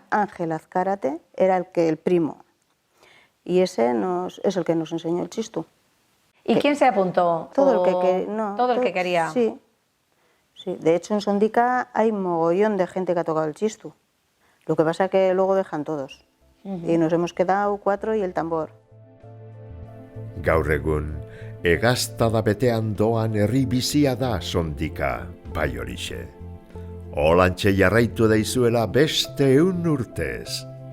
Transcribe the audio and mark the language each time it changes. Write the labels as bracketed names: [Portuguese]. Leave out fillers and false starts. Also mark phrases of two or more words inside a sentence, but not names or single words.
[Spanish] Ángel Azcárate, era el primo, y ese es el que nos enseñó el chistú. ¿Y quién se apuntó? Todo ¿O todo el que todo- quería? Sí, sí, de hecho en Sondica hay mogollón de gente que ha tocado el chistú, lo que pasa es que luego dejan todos, y nos hemos quedado 4 y el tambor. [Basque] Gaur egun, egaztada betean doan herri bizia da Sondika, bai horixe. Holantxe jarraitu daizuela beste 100 urtez.